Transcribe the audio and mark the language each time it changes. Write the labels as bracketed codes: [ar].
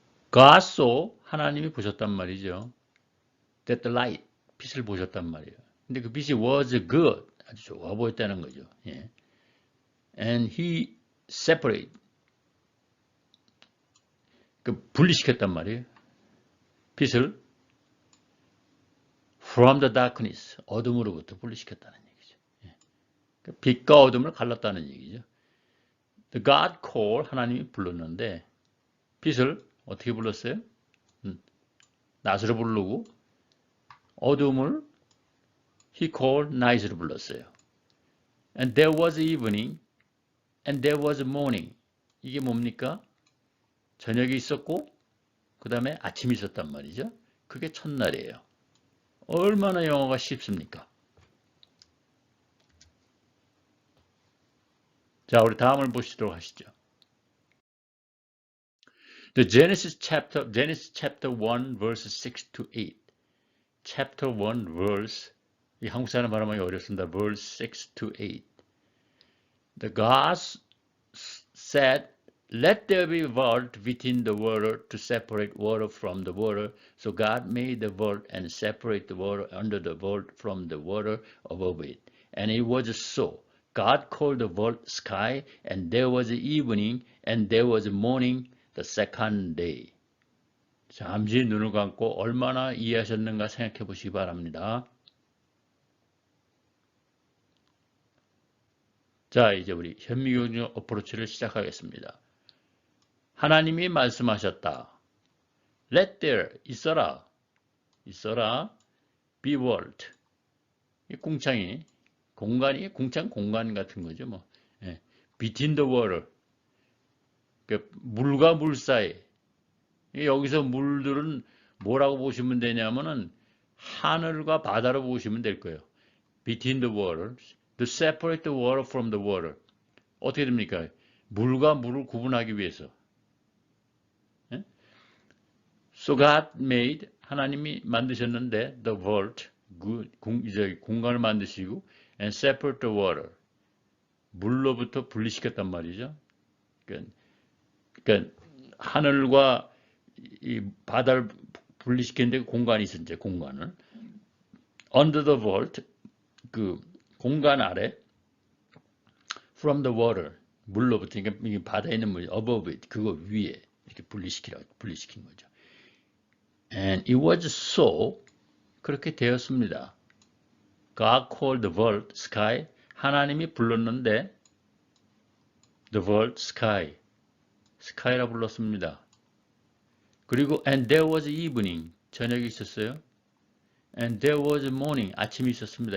[en] God saw, [ko] 하나님이 보셨단 말이죠. [en] That the light, [ko] 빛을 보셨단 말이에요. 근데 그 빛이 [en] was good, [ko] 아주 좋아 보였다는 거죠. 예. [en] And he separated, [ko] 분리시켰단 말이에요. 빛을 [en] from the darkness, [ko] 어둠으로부터 분리시켰다는 얘기죠. 예. 빛과 어둠을 갈랐다는 얘기죠. [en] The God called, [ko] 하나님이 불렀는데 빛을 어떻게 불렀어요? 낮으로 부르고 어둠을 [en] he called night [ko] 으로 불렀어요. [en] And there was evening and there was morning. [ko] 이게 뭡니까? 저녁이 있었고 그 다음에 아침이 있었단 말이죠. 그게 첫날이에요. 얼마나 영어가 쉽습니까? 자, 우리 다음을 보시도록 하시죠. [en] The Genesis chapter 1 verses 6 to 8. Chapter 1 verse, [ko] 이 한국 사람 발음하기 어렵습니다. [en] Verse 6 to 8. The gods said, let there be a vault within the water to separate water from the water. So God made the vault and separate the water under the vault from the water above it. And it was so. God called the vault sky, and there was evening, and there was morning the second day. [ko] 잠시 눈을 감고 얼마나 이해하셨는가 생각해 보시기 바랍니다. 자, 이제 우리 현미경중 어프로치를 시작하겠습니다. 하나님이 말씀하셨다. [en] Let there, 있어라. be world. [ko] 이 궁창이, 공간이, 궁창 공간 같은 거죠. 뭐. 예. [en] Between the water. [ko] 물과 물 사이. 여기서 물들은 뭐라고 보시면 되냐면은 하늘과 바다로 보시면 될 거예요. [en] Between the water. To separate the water from the water. [ko] 어떻게 됩니까? 물과 물을 구분하기 위해서. 예? [en] So God made, [ko] 하나님이 만드셨는데 [en] the vault, [ko] 공간을 만드시고 [en] and separate the water. [ko] 물로부터 분리시켰단 말이죠. 그러니까 하늘과 이 바다를 분리시키는데 공간이 있었는데 공간을 [en] under the vault, [ko] 그 공간 아래 [en] from the water, [ko] 물로부터, 그러니까 바다에 있는 물 [en] above it, [ko] 그거 위에 이렇게 분리시킨 거죠. [en] And it was so, [ko] 그렇게 되었습니다. [en] God called the vault sky, [ko] 하나님이 불렀는데 [en] the vault sky, sky라 불렀습니다. [ko] 그리고 [en] and there was evening, [ko] 저녁이 있었어요. [en] And there was morning, [ko] 아침이 있었습니다.